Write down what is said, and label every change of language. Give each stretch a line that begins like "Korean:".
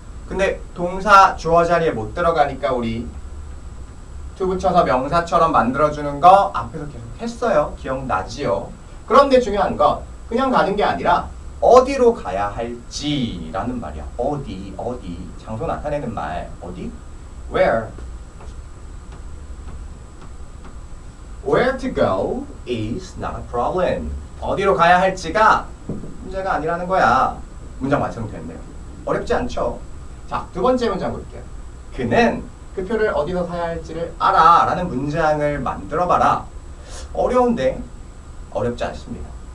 Korean: 근데 동사 주어 자리에 못 들어가니까 우리 to 붙여서 명사처럼 만들어주는 거 앞에서 계속 했어요. 기억나지요? 그런데 중요한 건 그냥 가는 게 아니라 어디로 가야 할지라는 말이야. 어디 장소 나타내는 말. 어디?
English: Where to go is not a problem.
Korean: 어디로 가야 할지가 문제가 아니라는 거야. 문장 완성됐네요. 어렵지 않죠? 자, 2번째 문장 볼게요. 그는 그 표를 어디서 사야 할지를 알아 라는 문장을 만들어봐라. 어려운데 어렵지 않습니다.